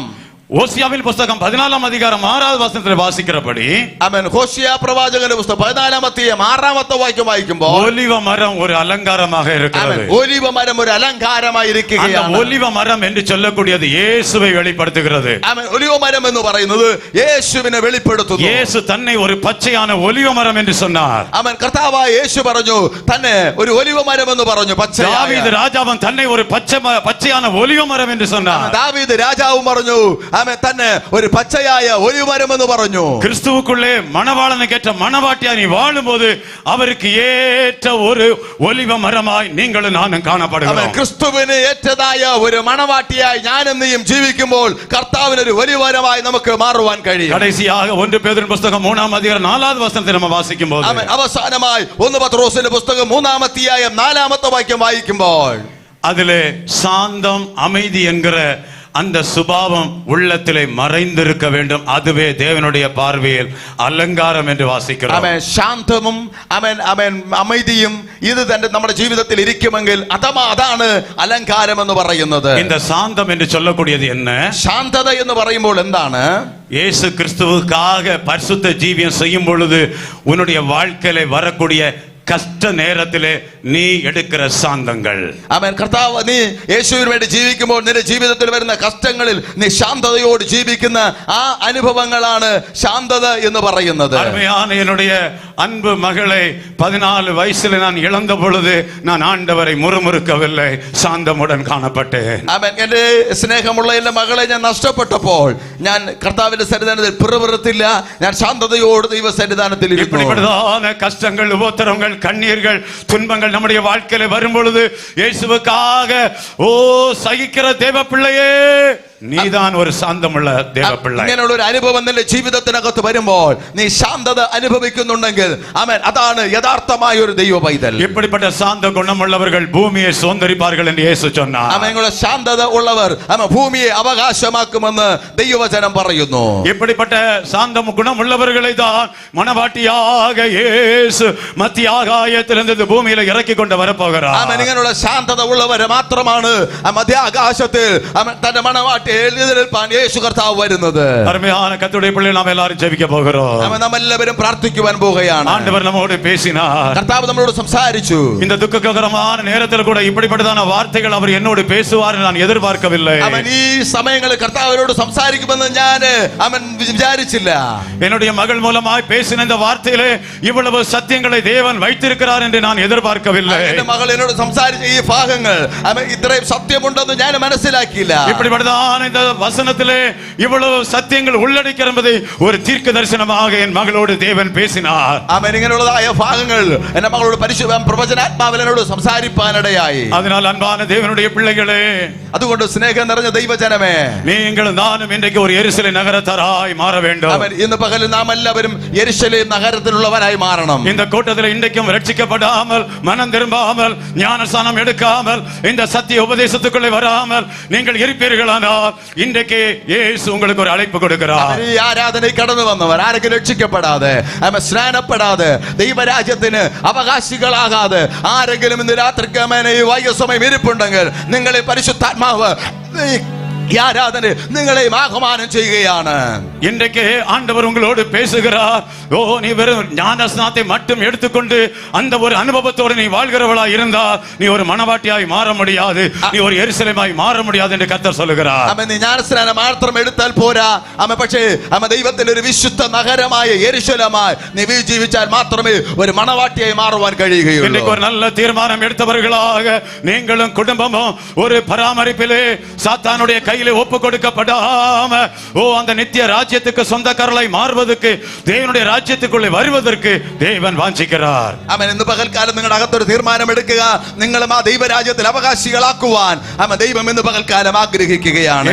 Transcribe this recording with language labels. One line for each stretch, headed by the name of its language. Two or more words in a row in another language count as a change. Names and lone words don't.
Tamil: ஓசியாவின் புத்தகம் 14 அதிகாரம் 6வது வசனத்தில் வாசிக்கிறபடி
Malayalam: ഹോശിയ പ്രവാചകന്റെ പുസ്തകം 14-6 വാക്യം വായിക്കുമ്പോൾ
Tamil: ஒலிவ மரம் ஒரு அலங்காரமாக இருக்கிறது.
Malayalam: ഒലിവ മരം ഒരു അലങ്കാരമായിരിക്കുകയാണ്.
Tamil: ஒலிவ மரம் என்று சொல்லக்கூடியது இயேசுவை வெளிப்படுத்துகிறது.
Malayalam: ഒലിവ മരം എന്ന് പറയുന്നത് യേശുവിനെ വെളിപ്പെടുത്തുന്നു.
Tamil: இயேசு தன்னை ஒரு பச்சையான ஒலிவ மரம் என்று சொன்னார்.
Malayalam: കർത്താവായ യേശു പറഞ്ഞു തന്നെ ഒരു ഒലിവ മരം എന്ന് പറഞ്ഞു.
Tamil: தாவீது ராஜாவும் தன்னை ஒரு பச்சையான ஒலிவ மரம் என்று சொன்னார்.
Malayalam: ദാവീദ് രാജാവും പറഞ്ഞു തന്നെ ഒരു പച്ചയായ ഒലിവ മരം എന്ന് പറഞ്ഞു.
Tamil: கிறிஸ்துவுக்குள்ளே மணவாளனுக்கேற்ற மணவாட்டியா நீ வாழும்போது அவருக்கு ஏற்ற ஒரு ஒலிவ மரமாய் நீங்களும் நானும் காணப்படுகிறோம்.
Malayalam: ക്രിസ്തുവിന് ഏറ്റതായ ഒരു മണവാട്ടിയായി ഞാനും നീയും ജീവിക്കുമ്പോൾ കർത്താവിന് ഒരു ഒലിവ മരമായി നമുക്ക് മാറുവാൻ കഴിയും.
Tamil: கடைசியாக 1 பேதுரு புத்தகம் 3ஆம் அதிகாரம் 4வது வசனத்தை நம்ம வாசிக்கும்போது
Malayalam: അവസാനമായി 1 പത്രോസിന്റെ പുസ്തകം 3-ാം അധ്യായം 4-ാമത്തെ വാക്യം വായിക്കുമ്പോൾ
Tamil: அதிலே சாந்தம் அமைதி என்கிற அந்த சுபாவம் உள்ளத்திலே மறைந்திருக்க வேண்டும். அதுவே தேவனுடைய பார்வையில் அலங்காரம் என்று வாசிக்கிறோம்.
Malayalam: ശാന്തവും அமைதியும் ഇത് തന്നെ നമ്മുടെ ജീവിതത്തിൽ ഇരിക്കുമെങ്കിൽ അതാണ് അലങ്കാരം എന്ന് പറയുന്നത്.
Tamil: இந்த சாந்தம் என்று சொல்லக்கூடியது என்ன?
Malayalam: ശാന്തത എന്ന് പറയുമ്പോൾ എന്താണ്?
Tamil: இயேசு கிறிஸ்துவுக்காக பரிசுத்த ஜீவியம் செய்யும் பொழுது உன்னுடைய வாழ்க்கையிலே வரக்கூடிய கஷ்ட நேரத்திலே நீ எடுக்கிற சாந்தங்கள்.
Malayalam: കർത്താവ് നീ യേശുവിന് വേണ്ടി ജീവിക്കുമ്പോൾ നിന്റെ ജീവിതത്തിൽ വരുന്ന കഷ്ടങ്ങളിൽ നീ ശാന്തതയോട് ജീവിക്കുന്ന ആ അനുഭവങ്ങളാണ് ശാന്തത എന്ന് പറയുന്നത്.
Tamil: அருமையான என்னுடைய அன்பு மகளை 14 வயசுல நான் இழந்த பொழுது நான் ஆண்டவரை முறுமுறுக்கவில்லை, சாந்தமுடன் காணப்பட்டேன்.
Malayalam: എന്റെ സ്നേഹമുള്ള എന്റെ മകളെ ഞാൻ നഷ്ടപ്പെട്ടപ്പോൾ ഞാൻ കർത്താവിന്റെ സന്നിധാനത്തിൽ പിറുപിറുത്തില്ല. ഞാൻ ശാന്തതയോട് ദൈവ സന്നിധാനത്തിൽ ഇരുന്നു.
Tamil: இப்படிப்பட்டதான கஷ்டங்கள், உபத்திரவங்கள், கண்ணீர்கள், துன்பங்கள் நம்முடைய வாழ்க்கையில வரும் பொழுது இயேசுவுக்காக சகிக்கிற தேவ பிள்ளையே,
Malayalam: നീதான் ഒരു സാന്തമുള്ള ദേവപിള്ള. ഇങ്ങനെയുള്ള ഒരു അനുഭവം നിന്റെ ജീവിതത്തിനകത്ത് വരുമ്പോൾ നീ ശാന്തത അനുഭവിക്കുന്നുണ്ടെങ്കിൽ അതാണ് യഥാർത്ഥമായ ഒരു ദൈവ പൈതൽ.
Tamil: இப்படிப்பட்ட சாந்த குணமுள்ளவர்கள் பூமியை சுதந்தரிப்பார்கள் என்று இயேசு சொன்னார்.
Malayalam: ഇങ്ങനെയുള്ള ശാന്തത ഉള്ളവർ ഭൂമിയെ അവകാശമാക്കുമെന്ന് ദൈവവചനം പറയുന്നു.
Tamil: இப்படிப்பட்ட சாந்த குணமுள்ளவர்களை தான் மணவாட்டியாக இயேசு மத்திய ஆகாயத்திலிருந்து பூமியில இறக்கி கொண்டு வரப்போகிறார்.
Malayalam: ഇങ്ങനെയുള്ള ശാന്തത ഉള്ളവരെ മാത്രമാണ് മധ്യ ആകാശത്തിൽ തന്റെ മണവാട്ടി മണവാട്ടി എഴുന്നേൽപ്പാൻ യേശു കർത്താവ് വരുന്നത്.
Tamil: அருமையான கர்த்தருடைய பிள்ளைகள் நாம் எல்லாரும் ஜெபிக்க போகிறோம்.
Malayalam: നാം എല്ലാവരും പ്രാർത്ഥിക്കുവാൻ പോവുകയാണ്.
Tamil: ஆண்டவர் நம்மோடு பேசினார்.
Malayalam: കർത്താവ് നമ്മളോട് സംസാരിച്ചു.
Tamil: இந்த துக்ககரமான நேரத்தில் கூட இப்படிப்பட்டதான வார்த்தைகள் அவர் என்னோடு பேசுவார் என்று நான் எதிர்பார்க்கவில்லை.
Malayalam: അവൻ ഈ സമയങ്ങളിൽ കർത്താവിനോട് സംസാരിക്കുമെന്ന് ഞാൻ അവൻ വിചാരിച്ചില്ല.
Tamil: என்னுடைய மகள் மூலமாய் பேசின இந்த வார்த்தையிலே இவ்வளவு சத்தியங்களை தேவன் வைத்திருக்கிறார் என்று நான் எதிர்பார்க்கவில்லை.
Malayalam: എന്റെ മകൾ എന്നോട് സംസാരിച്ച ഈ ഭാഗങ്ങൾ അവൻ ഇത്രയും സത്യമുണ്ടെന്ന് ഞാൻ മനസ്സിലാക്കിയില്ല.
Tamil: இப்படிப்பட்டதான இந்த வசனத்திலே இவ்வளவு சத்தியங்கள் உள்ளடக்கிற என்பதை ஒரு தீர்க்க தரிசனமாக என் மகளோடு தேவன் பேசினார்.
Malayalam: അവൻ ഇങ്ങനെയുള്ളതായ ഭാഗങ്ങൾ എന്റെ മകളോട് പരിശുദ്ധ പ്രവചനാത്മാവിൽ എന്നോട് സംസാരിപ്പാനിടയായി.
Tamil: அதனால் அன்பான தேவனுடைய பிள்ளைகளே,
Malayalam: അതുകൊണ്ട് സ്നേഹം നിറഞ്ഞ ദൈവജനമേ,
Tamil: நீங்கள் நானும் இன்றைக்கு ஒரு எருசலேம் நகரத்தாராய் மாற வேண்டும்.
Malayalam: അവൻ ഇന്ന് പകലിൽ നാം എല്ലാവരും യെരുശലേം നഗരത്തിലുള്ളവരായി മാറണം.
Tamil: இந்த கூட்டத்தில் இன்றைக்கும் ரட்சிக்கப்படாமல் மனம் திரும்பாமல் ஞானஸ்நானம் எடுக்காமல் இந்த சத்திய உபதேசத்துக்குள்ளே வராமல் நீங்கள் இருப்பீர்களானால் இன்றைக்கு இயேசு உங்களுக்கு ஒரு அழைப்பு கொடுக்கிறார்.
Malayalam: ഈ ആരാധനയിൽ കടന്നു വന്നവർ ആരെങ്കിലും രക്ഷിക്കപ്പെടാതെ സ്നാനപ്പെടാതെ ദൈവരാജ്യത്തിന് അവകാശികളാകാതെ ആരെങ്കിലും ഇന്ന് രാത്രിക്ക് ഈ വൈകസമയം ഇരിപ്പുണ്ടെങ്കിൽ നിങ്ങളെ പരിശുദ്ധാത്മാവ് ഈ ആരാധന നിങ്ങളെയും ആഹ്വാനം ചെയ്യുകയാണ്.
Tamil: இன்றைக்கு ஆண்டவர் உங்களோடு பேசுகிறார். ஓ, நீ வெறும் ஞானஸ்நானத்தை மட்டும் எடுத்துக்கொண்டு அந்த ஒரு அனுபவத்தோடு நீ வாழ்கிறவளா இருந்தால் நீ ஒரு மனவாட்டியாய் மாற முடியாது, நீ ஒரு எருசலேமாய் மாற முடியாது என்று கர்த்தர் சொல்லுகிறார்.
Malayalam: നീ ജ്ഞാനസ്നാനം മാത്രം എടുത്താൽ പോരാ, പക്ഷേ ദൈവത്തിന്റെ ഒരു വിശുദ്ധ നഗരമായ യെരുശലേമായി നീ ജീവിച്ചാൽ മാത്രമേ ഒരു മണവാട്ടിയായി മാറുവാൻ കഴിയുകയുള്ളൂ.
Tamil: இன்றைக்கு ஒரு நல்ல தீர்மானம் எடுத்தவர்களாக நீங்களும் குடும்பமும் ஒரு பராமரிப்பிலே சாத்தானுடைய கையிலே ஒப்பு கொடுக்கப்படாம அந்த நித்திய ராஜ்யத்துக்கு சொந்தக்காரர்களாய் மாறுவதற்கு தேவனுடைய ராஜ்யத்துக்குள்ளே வருவதற்கு தேவன் வாஞ்சிக்கிறார்.
Malayalam: ഇന്ന് പകൽക്കാലം നിങ്ങളുടെ അകത്തൊരു തീരുമാനം എടുക്കുക. നിങ്ങളും ആ ദൈവരാജ്യത്തിൽ അവകാശികളാക്കുവാൻ ദൈവം ഇന്ന് പകൽക്കാലം ആഗ്രഹിക്കുകയാണ്.